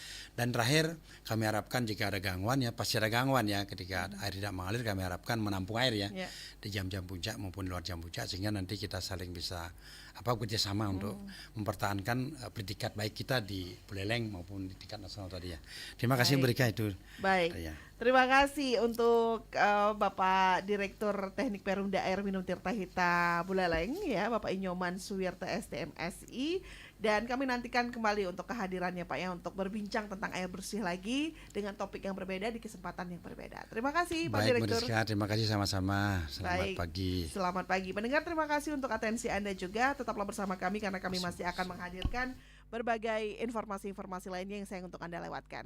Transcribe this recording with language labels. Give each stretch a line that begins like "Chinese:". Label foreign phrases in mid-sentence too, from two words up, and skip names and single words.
Indonesian: Dan terakhir kami harapkan jika ada gangguan ya, pasti ada gangguan ya, ketika air tidak mengalir kami harapkan menampung air ya di jam-jam puncak maupun luar jam puncak, sehingga nanti kita saling bisa kerjasama untuk mempertahankan predikat baik kita di Buleleng maupun di tingkat nasional tadi ya. Terima kasih Berika itu. Baik. Ya. Terima kasih untuk Bapak Direktur Teknik Perumda Air Minum Tirta Hita Buleleng ya, Bapak Inyoman Suwirta STMSI. Dan kami nantikan kembali untuk kehadirannya Pak ya, untuk berbincang tentang air bersih lagi dengan topik yang berbeda di kesempatan yang berbeda. Terima kasih Pak Direktur. Baik, terima kasih sama-sama. Selamat pagi. Selamat pagi. Pendengar, terima kasih untuk atensi Anda juga. Tetaplah bersama kami karena kami masih akan menghadirkan berbagai informasi-informasi lainnya yang sayang untuk Anda lewatkan.